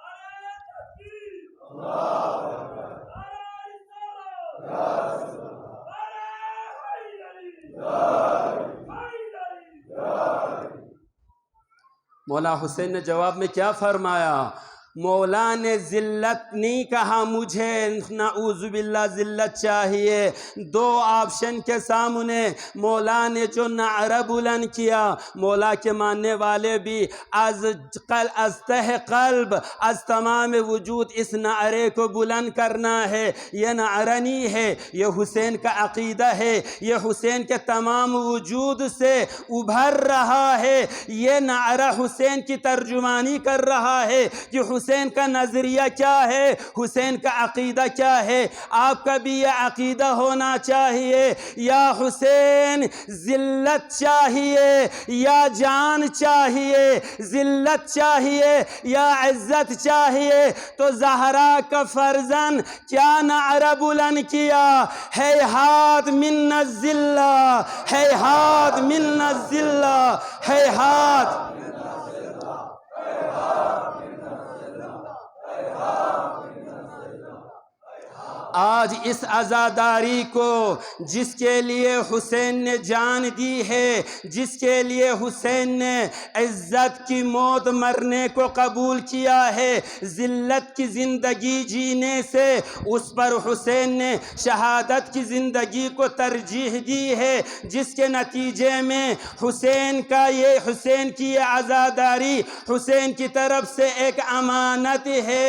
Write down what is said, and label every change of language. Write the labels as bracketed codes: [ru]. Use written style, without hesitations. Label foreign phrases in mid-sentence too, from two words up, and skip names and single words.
[ur] مولا حسین نے جواب میں کیا فرمایا؟ مولا نے ذلت نہیں کہا، مجھے [ar] نعوذ باللہ [ur] ذلت چاہیے۔ دو آپشن کے سامنے مولا نے جو نعرہ بلند کیا، مولا کے ماننے والے بھی [fa] از تہ قلب، از تمام وجود [ur] اس نعرے کو بلند کرنا ہے۔ یہ نعرہ نہیں ہے، یہ حسین کا عقیدہ ہے، یہ حسین کے تمام وجود سے ابھر رہا ہے۔ یہ نعرہ حسین کی ترجمانی کر رہا ہے کہ حسین کا نظریہ کیا ہے، حسین کا عقیدہ کیا ہے۔ آپ کا بھی یہ عقیدہ ہونا چاہیے، یا حسین ذلت چاہیے یا جان چاہیے، ذلت چاہیے یا عزت چاہیے۔ تو زہرا کا فرزند کیا نعرہ بلند کیا؟ [ar] ہیہات من الذلہ، ہیہات من الذلہ، ہیہات۔ [ur] آج اس عزاداری کو جس کے لیے حسین نے جان دی ہے، جس کے لیے حسین نے عزت کی موت مرنے کو قبول کیا ہے، ذلت کی زندگی جینے سے اس پر حسین نے شہادت کی زندگی کو ترجیح دی ہے، جس کے نتیجے میں حسین کی یہ عزاداری حسین کی طرف سے ایک امانت ہے۔